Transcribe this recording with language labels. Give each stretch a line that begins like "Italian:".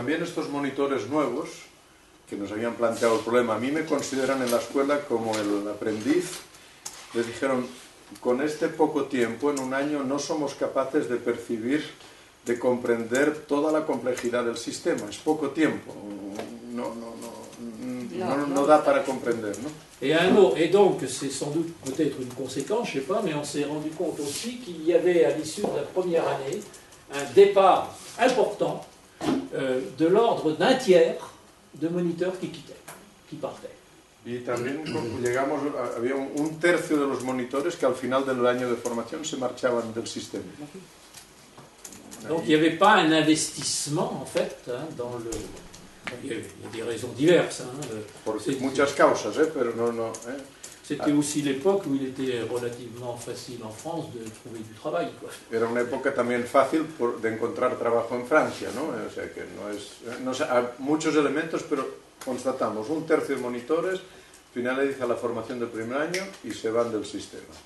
Spanish: También estos monitores nuevos que nos habían planteado el problema, a mí me consideran en la escuela como el aprendiz. Les dijeron, con este poco tiempo, en un año, no somos capaces de percibir, de comprender toda la complejidad del sistema. Es poco tiempo, no da para comprender, ¿no?
French: Et donc, c'est sans doute peut-être une conséquence, je ne sais pas, mais on s'est rendu compte aussi qu'il y avait à l'issue de la première année un départ important de l'ordre d'un tiers de moniteurs qui quittaient. qui partaient.
Spanish: Y también llegamos, había un tercio de los monitores que al final del año de formación se marchaban del sistema.
French: Donc il n'y avait pas un investissement en fait dans le... Il y a des raisons diverses.
Spanish: Por muchas causas, pero no.
French: C'était aussi l'époque où il était relativement facile en France de trouver du travail, quoi.
Spanish: Era una época también fácil de encontrar trabajo en Francia, ¿no? O sea que no es hay muchos elementos, pero constatamos un tercio de monitores finaliza la formación del primer año y se van del sistema.